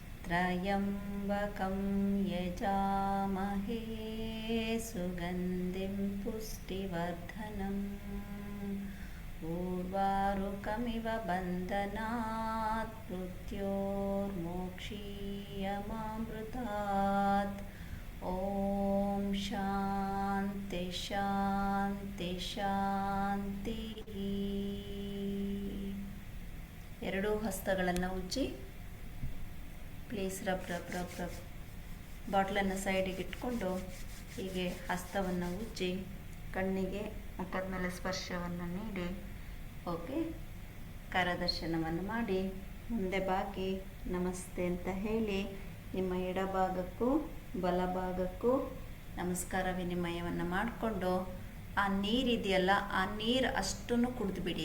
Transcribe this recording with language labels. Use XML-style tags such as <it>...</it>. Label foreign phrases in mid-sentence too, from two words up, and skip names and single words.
<sa>त्र्यम्बकं यजामहे सुगन्धिं पुष्टिवर्धनम् उर्वारुकमिव बन्धनात् मृत्योर्मोक्षीयमामृतात् ॐ शान्ति शान्ति ಶಾಂತಿಃ.</sa> <kn>ಎರಡೂ ಹಸ್ತಗಳನ್ನು ಉಜ್ಜಿ</kn> <en>please rub rub rub rub.</en> <kn>ಬಾಟ್ಲನ್ನು ಸೈಡಿಗೆ ಇಟ್ಕೊಂಡು ಹೀಗೆ ಹಸ್ತವನ್ನು ಉಜ್ಜಿ ಕಣ್ಣಿಗೆ ಮುಖದ ಮೇಲೆ ಸ್ಪರ್ಶವನ್ನು ನೀಡಿ ಓಕೆ ಕರದರ್ಶನವನ್ನು ಮಾಡಿ ಮುಂದೆ ಬಾಗಿ ನಮಸ್ತೆ ಅಂತ ಹೇಳಿ ನಿಮ್ಮ ಎಡಭಾಗಕ್ಕೂ ಬಲಭಾಗಕ್ಕೂ ನಮಸ್ಕಾರ ವಿನಿಮಯವನ್ನು ಮಾಡಿಕೊಂಡು ಆ ನೀರಿದೆಯಲ್ಲ ಆ ನೀರು ಅಷ್ಟನ್ನು ಕುಡಿದ್ಬಿಡಿ.</kn>